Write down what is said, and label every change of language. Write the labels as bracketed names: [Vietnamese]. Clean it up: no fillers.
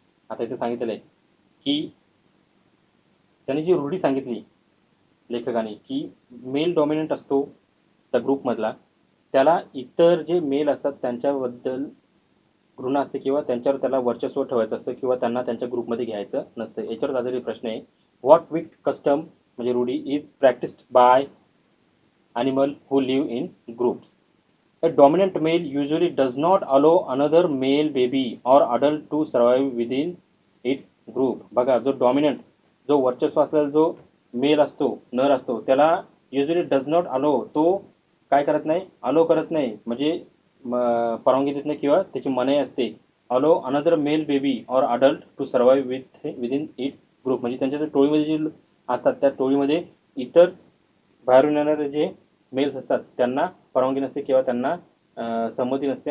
[Marathi] आता इथे सांगितलेलं आहे की त्यांनी जी रूढी सांगितली लेखकाने की मेल डॉमिनंट असतो त्या ग्रुपमधला, त्याला इतर जे मेल असतात त्यांच्याबद्दल घृणा असते किंवा त्यांच्यावर त्याला वर्चस्व ठेवायचं असतं किंवा त्यांना त्यांच्या ग्रुपमध्ये घ्यायचं नसतं. याच्यावर आधारित प्रश्न आहे. [English] what wit custom [Marathi] म्हणजे रूढी [English] Is practised by animal who live in groups. A dominant male usually does not allow another male baby or adult to survive within its group. [Marathi] बघा, जो डॉमिनंट जो वर्चस्व असलेला जो मेल असतो, नर असतो, त्याला [English] usually does not allow, [Marathi] तो काय करत नाही, अलो करत नाही, म्हणजे परवानगी देत नाही किंवा त्याची मनाई असते. [English] allow another male baby or adult to survive within its group, [Marathi] म्हणजे त्यांच्या टोळीमध्ये जे असतात त्या टोळीमध्ये इतर बाहेरून येणारे जे मेल्स असतात त्यांना परवानगी नसते किंवा त्यांना संमती नसते.